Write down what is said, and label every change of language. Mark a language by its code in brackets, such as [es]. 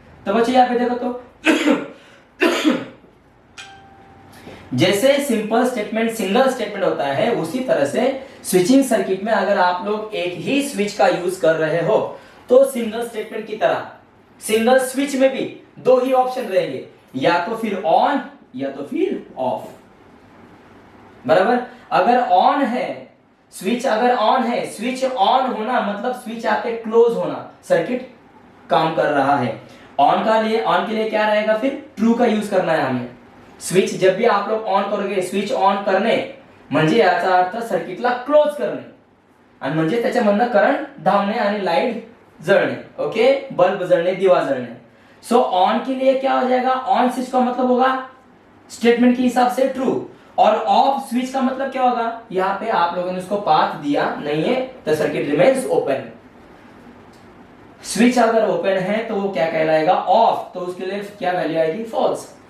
[hi] तो बच्चे यहाँ पे देखो तो जैसे सिंपल स्टेटमेंट सिंगल स्टेटमेंट होता है, उसी तरह से स्विचिंग सर्किट में अगर आप लोग एक ही स्विच का यूज कर रहे हो तो सिंगल स्टेटमेंट की तरह सिंगल स्विच में भी दो ही ऑप्शन रहेंगे, या तो फिर ऑन या तो फिर ऑफ, बराबर। अगर ऑन है स्विच, अगर ऑन है स्विच ऑन होना मतलब स्विच यहाँ पे क्लोज होना, सर्किट काम कर रहा है। ऑन के लिए क्या रहेगा, फिर ट्रू का यूज करना है हमें। [mr] स्विच जब भी आप लोग ऑन करोगे, स्विच ऑन करणे म्हणजे याचा अर्थ सर्किटला क्लोज करणे, आणि म्हणजे त्याच्यामधनं करंट धावणे आणि लाइट जळणे, ओके, बल्ब जळणे, दिवा जळणे। [hi] सो ऑन के लिए क्या हो जाएगा, ऑन स्विच का मतलब होगा स्टेटमेंट के हिसाब से ट्रू, और ऑफ स्विच का मतलब क्या होगा, यहाँ पे आप लोगों ने उसको पाथ दिया नहीं है तो सर्किट रिमेन्स ओपन। स्विच अगर ओपन है तो वो क्या कहलाएगा, ऑफ, तो उसके लिए क्या वैल्यू आएगी, फॉल्स।